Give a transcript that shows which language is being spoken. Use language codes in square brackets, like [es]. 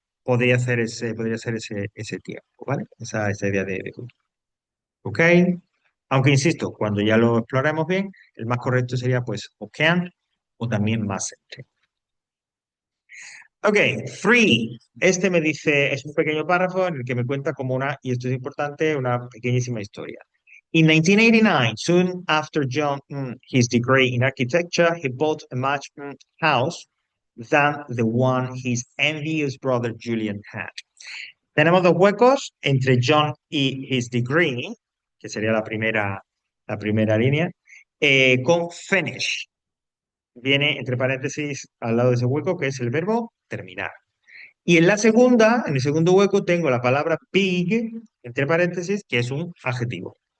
[es] podría ser ese tiempo, ¿vale? Esa idea de futuro. ¿Ok? Aunque insisto, cuando ya lo exploremos bien, el más correcto sería pues o can o también mustn't. [en] Ok, three. [es] Este me dice, es un pequeño párrafo en el que me cuenta como una, y esto es importante, una pequeñísima historia. [en] In 1989, soon after John his degree in architecture, he bought a much house than the one his envious brother Julian had. [es] Tenemos dos huecos entre John y his degree, que sería la primera línea, con finish. Viene entre paréntesis al lado de ese hueco, que es el verbo terminar. Y en la segunda, en el segundo hueco, tengo la palabra big, entre paréntesis, que es un adjetivo.